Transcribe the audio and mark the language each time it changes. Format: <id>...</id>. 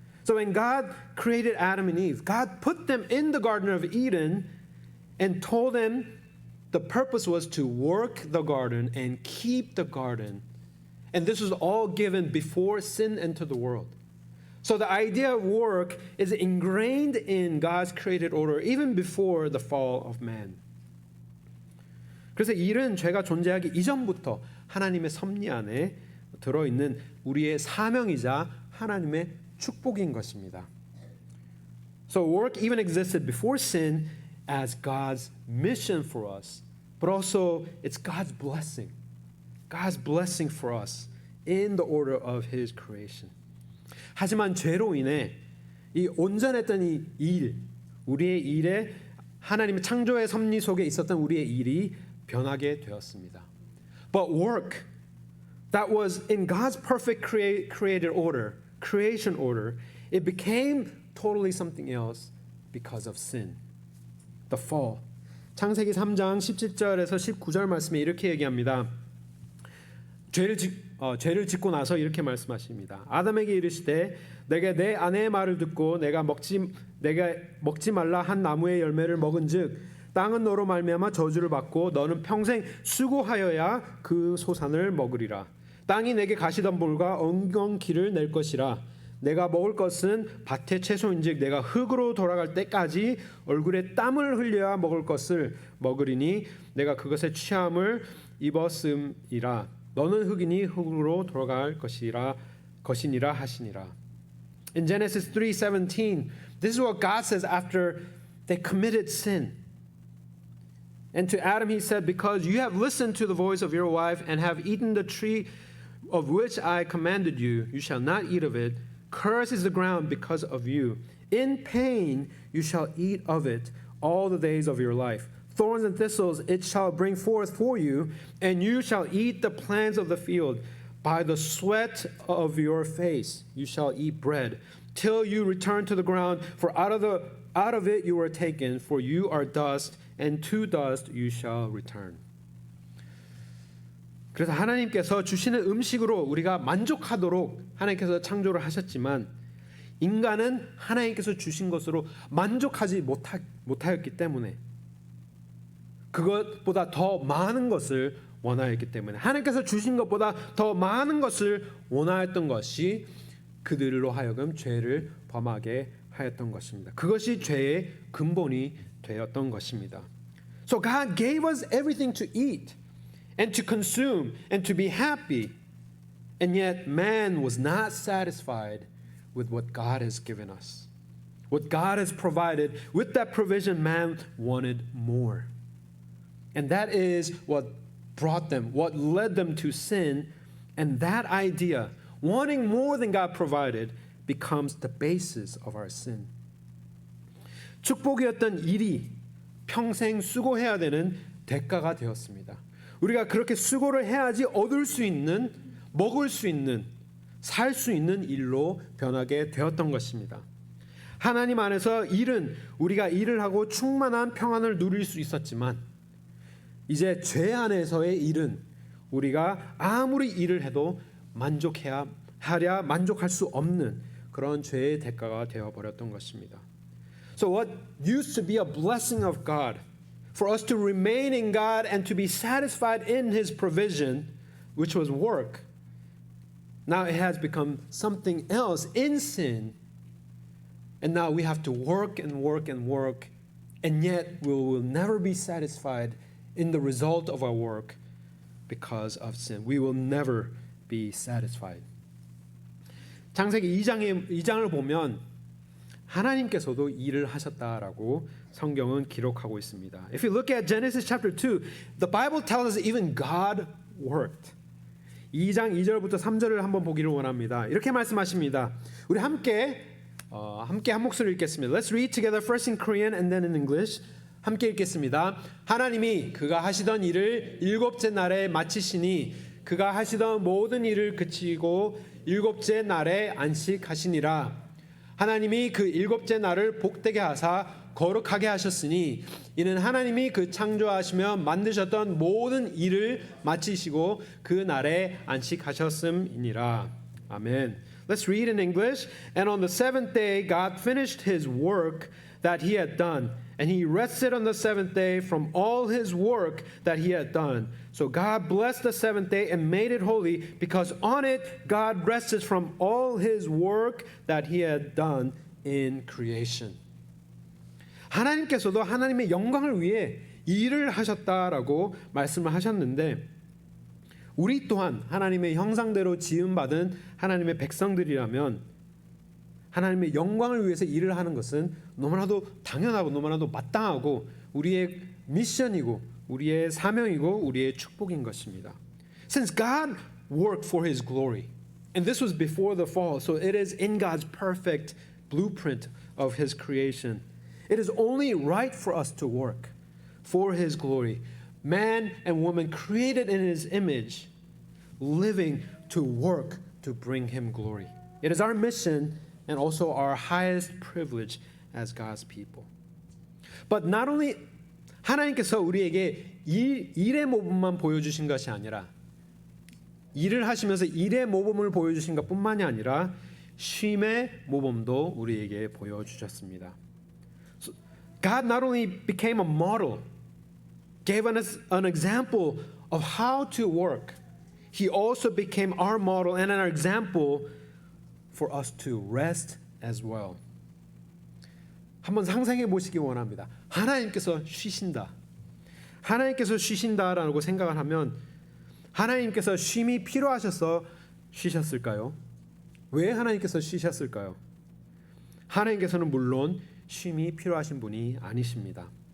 <en>So when God created Adam and Eve, God put them in the Garden of Eden and told them the purpose was to work the garden and keep the garden. And this was all given before sin entered the world. So the idea of work is ingrained in God's created order even before the fall of man.</en> <ko>그래서 일은 죄가 존재하기 이전부터 하나님의 섭리 안에 들어있는 우리의 사명이자 하나님의 축복인 것입니다.</ko> <en>So work even existed before sin as God's mission for us, but also it's God's blessing. God's blessing for us in the order of His creation.</en> <ko>하지만 죄로 인해 이 온전했던 이 일, 우리의 일에 하나님의 창조의 섭리 속에 있었던 우리의 일이 변하게 되었습니다.</ko> <en>But work that was in God's perfect created order, creation order, it became totally something else because of sin, the fall.</en> <ko>창세기 3장 17절에서 19절 말씀에 이렇게 얘기합니다. 죄를 짓고 나서 이렇게 말씀하십니다. 아담에게 이르시되 내가 내 아내의 말을 듣고 내가 먹지 말라 한 나무의 열매를 먹은즉 땅은 너로 말미암아 저주를 받고 너는 평생 수고하여야 그 소산을 먹으리라. 땅이 내게 가시덤불과 엉겅퀴를 낼 것이라. 내가 먹을 것은 밭의 채소인즉 내가 흙으로 돌아갈 때까지 얼굴에 땀을 흘려야 먹을 것을 먹으리니 내가 그것의 취함을 입었음이라. 너는 흙이니 흙으로 돌아갈 것이니라 하시니라.</ko> <en>In Genesis 3:17, this is what God says after they committed sin. And to Adam he said, because you have listened to the voice of your wife and have eaten the tree of which I commanded you, you shall not eat of it. Cursed is the ground because of you. In pain you shall eat of it all the days of your life. Thorns and thistles it shall bring forth for you, and you shall eat the plants of the field. By the sweat of your face you shall eat bread, till you return to the ground, for out of it you were taken, for you are dust, and to dust you shall return.</en> <ko>그래서 하나님께서 주시는 음식으로 우리가 만족하도록 하나님께서 창조를 하셨지만 인간은 하나님께서 주신 것으로 만족하지 못하였기 때문에 그것보다 더 많은 것을 원하였기 때문에 하나님께서 주신 것보다 더 많은 것을 원하였던 것이 그들로 하여금 죄를 범하게 하였던 것입니다. 그것이 죄의 근본이 되었던 것입니다.</ko> <en>So God gave us everything to eat and to consume and to be happy. And yet man was not satisfied with what God has given us. What God has provided, with that provision man wanted more. And that is what brought them, what led them to sin. And that idea, wanting more than God provided, becomes the basis of our sin.</en> <ko>축복이었던 일이 평생 수고해야 되는 대가가 되었습니다. 우리가 그렇게 수고를 해야지 얻을 수 있는, 먹을 수 있는, 살 수 있는 일로 변하게 되었던 것입니다. 하나님 안에서 일은 우리가 일을 하고 충만한 평안을 누릴 수 있었지만 이제 죄 안에서의 일은 우리가 아무리 일을 해도 만족할 수 없는 그런 죄의 대가가 되어버렸던 것입니다.</ko> <en>So what used to be a blessing of God, for us to remain in God and to be satisfied in His provision, which was work, now it has become something else in sin. And now we have to work and work and work, and yet we will never be satisfied in the result of our work because of sin. We will never be satisfied.</en> <ko>창세기 2장을 보면 하나님께서도 일을 하셨다라고 성경은 기록하고 있습니다.</ko> <en>If you look at Genesis chapter 2, the Bible tells us even God worked.</en> <ko>2장 2절부터 3절을 한번 보기를 원합니다. 이렇게 말씀하십니다. 우리 함께 한 목소리 읽겠습니다.</ko> <en>Let's read together first in Korean and then in English.</en> <ko>함께 읽겠습니다. 하나님이 그가 하시던 일을 일곱째 날에 마치시니 그가 하시던 모든 일을 그치고 일곱째 날에 안식하시니라. 하나님이 그 일곱째 날을 복되게 하사 거룩하게 하셨으니 이는 하나님이 그 창조하시며 만드셨던 모든 일을 마치시고 그 날에 안식하셨음이니라. 아멘.</ko> <en>Let's read in English. And on the seventh day God finished his work that he had done, and he rested on the seventh day from all his work that he had done. So God blessed the seventh day and made it holy, because on it God rested from all his work that he had done in creation.</en> <ko>하나님께서도 하나님의 영광을 위해 일을 하셨다라고 말씀을 하셨는데 우리 또한 하나님의 형상대로 지음받은 하나님의 백성들이라면 하나님의 영광을 위해서 일을 하는 것은 너무나도 당연하고 너무나도 마땅하고 우리의 미션이고 우리의 사명이고 우리의 축복인 것입니다.</ko> <en>Since God worked for His glory, and this was before the fall, so it is in God's perfect blueprint of His creation. It is only right for us to work for His glory. Man and woman created in His image, living to work to bring Him glory. It is our mission and also our highest privilege as God's people. But not only</en> <ko>하나님께서 우리에게 일의 모범만 보여주신 것이 아니라 일을 하시면서 일의 모범을 보여주신 것뿐만이 아니라 쉼의 모범도 우리에게 보여주셨습니다.</ko> <en>So God not only became a model, gave us an example of how to work, He also became our model and an example for us to rest as well.</en> <ko>한번 상상해 보시기 원합니다. 하나님께서 쉬신다. 하나님께서 쉬신다라고 생각을 하면 하나님께서 쉼이 필요하셔서 쉬셨을까요? 왜 하나님께서 쉬셨을까요? 하나님께서는 물론 쉼이 필요하신 분이 아니십니다.</ko>